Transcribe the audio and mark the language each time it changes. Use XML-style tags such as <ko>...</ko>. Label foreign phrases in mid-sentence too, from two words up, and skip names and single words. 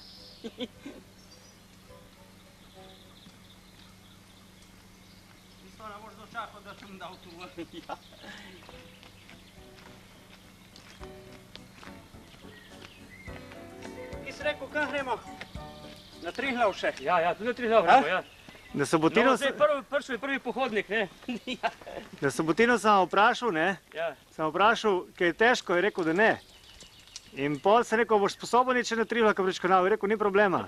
<hr>Nisam ona možda očakao da sam dao tu vodu. Ti si rekao kad gremo?</hr> <sl>Na Triglav še? Ja, tudi na Triglav gremo, ja. Na Sobotino Prvi je prvi pohodnik, ne? Na Sobotino sem vprašal, ne? Ja. Sem vprašal, kaj je težko, je rekel, da ne. In pol sem rekel, boš sposoben iti na Triglav prvič kanal, je rekel, ni problema.</sl>